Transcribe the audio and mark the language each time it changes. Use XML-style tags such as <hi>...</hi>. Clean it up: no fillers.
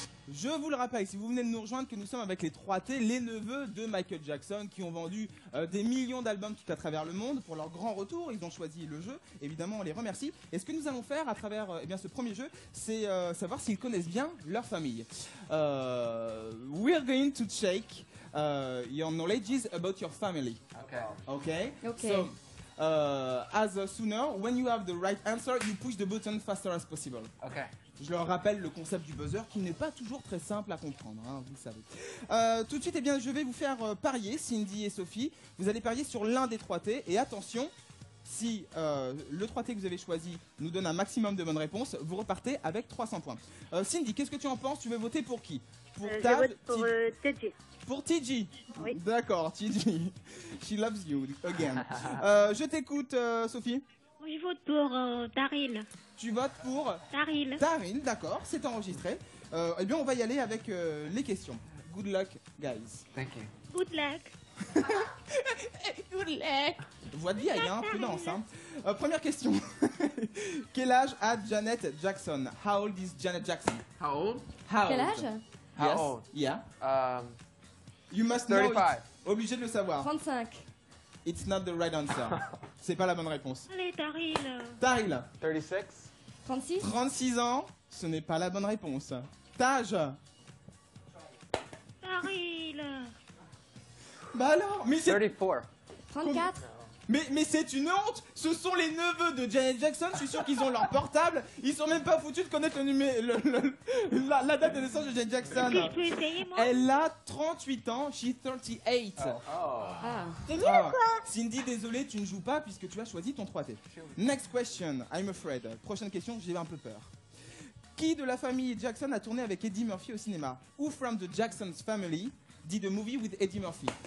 <fr>Je vous le rappelle, si vous venez de nous rejoindre, que nous sommes avec les 3T, les neveux de Michael Jackson, qui ont vendu des millions d'albums tout à travers le monde pour leur grand retour. Ils ont choisi le jeu, évidemment on les remercie. Et ce que nous allons faire à travers eh bien, ce premier jeu, c'est savoir s'ils connaissent bien leur famille.</fr> <en>We're going to check your knowledge about your family. Okay. Okay? Okay. So, as a sooner, when you have the right answer, you push the button faster as possible. Okay.</en> <fr>Je leur rappelle le concept du buzzer qui n'est pas toujours très simple à comprendre, hein, vous le savez. Tout de suite, eh bien, je vais vous faire parier, Cindy et Sophie. Vous allez parier sur l'un des 3T. Et attention, si le 3T que vous avez choisi nous donne un maximum de bonnes réponses, vous repartez avec 300 points. Cindy, qu'est-ce que tu en penses? Tu veux voter pour qui? Pour Je Tab, vote pour TG. pour TG. Oui. D'accord, TG.</fr> <en>She loves you again.</en> <fr>Je t'écoute, Sophie. Moi, je vote pour Daryl. Tu votes pour Daryl. Daryl, d'accord, c'est enregistré. Eh bien, on va y aller avec les questions.</fr> <en>Good luck, guys. Thank you. Good luck. Good luck.</en> <fr>Voix de vieille, hein, prudence. Hein. Première question. Quel âge a Janet Jackson?</fr> <en>How old is Janet Jackson? How old? How</en> <fr>Quel</fr> <en>old?</en> <fr>âge?</fr> <en>How Yes. old? Yeah. You must know it. 35.</en> <fr>Obligé de le savoir. 35.</fr> <en>It's not the right answer.</en> <fr>C'est pas la bonne réponse. Allez, Daryl. Daryl, 36. 36. 36 ans, ce n'est pas la bonne réponse. Taj. Daryl. Bah alors, mais c'est 34. 34. Mais c'est une honte. Ce sont les neveux de Janet Jackson. Je suis sûr qu'ils ont leur portable. Ils sont même pas foutus de connaître la date de naissance de Janet Jackson. Est-ce que je peux essayer, moi? Elle a 38 ans.</fr> <en>She's 38. Ah. Ah.</en> <fr>Cindy, désolé, tu ne joues pas puisque tu as choisi ton 3T.</fr> <en>Next question. I'm afraid.</en> <fr>Prochaine question, j'ai un peu peur. Qui de la famille Jackson a tourné avec Eddie Murphy au cinéma?</fr> <en>Who from the Jackson's family did a movie with Eddie Murphy?</en>